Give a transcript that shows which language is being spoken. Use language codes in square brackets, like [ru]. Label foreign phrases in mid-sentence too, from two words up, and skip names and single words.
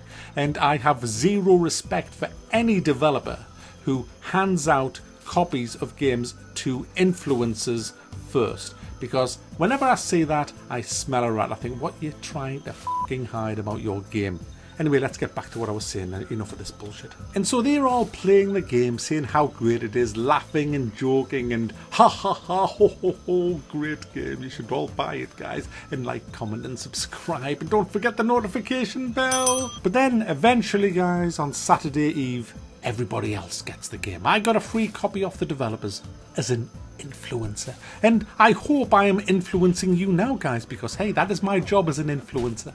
[en] And I have zero respect for any developer who hands out copies of games to influencers first. Because whenever I see that, I smell a rat. I think, what you're trying to fucking hide about your game? Anyway, let's get back to what I was saying. Enough of this bullshit. And so they're all playing the game, saying how great it is, laughing and joking and ha ha ha ho ho ho, great game. You should all buy it, guys. And like, comment and subscribe. And don't forget the notification bell. But then eventually, guys, on Saturday Eve, everybody else gets the game. I got a free copy off the developers as an influencer. And I hope I am influencing you now, guys, because hey, that is my job as an influencer.